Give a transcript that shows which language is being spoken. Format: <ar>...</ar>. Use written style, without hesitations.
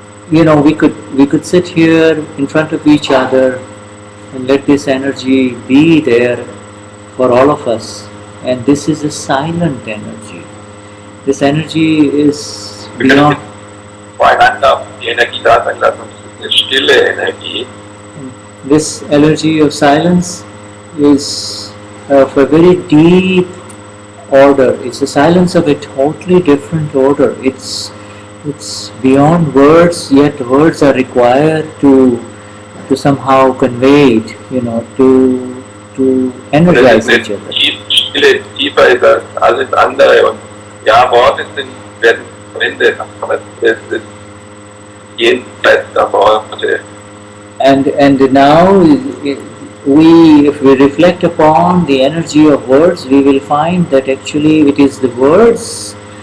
<en>We could sit here in front of each other and let this energy be there for all of us. And this is a silent energy. This energy is beyond.</en> <de>Voreinander die Energie da sein lassen, und es ist eine stille Energie.</de> <en>This energy of silence is of a very deep order. It's a silence of a totally different order. It's beyond words, yet words are required to somehow convey it, to energize each other.</en> <de>Stille tiefer ist als alles andere, und ja, Worte werden verwendet, aber es ist jenseits der Worte.</de> <en>And now, if we reflect upon the energy of words, we will find that actually it is the words.</en>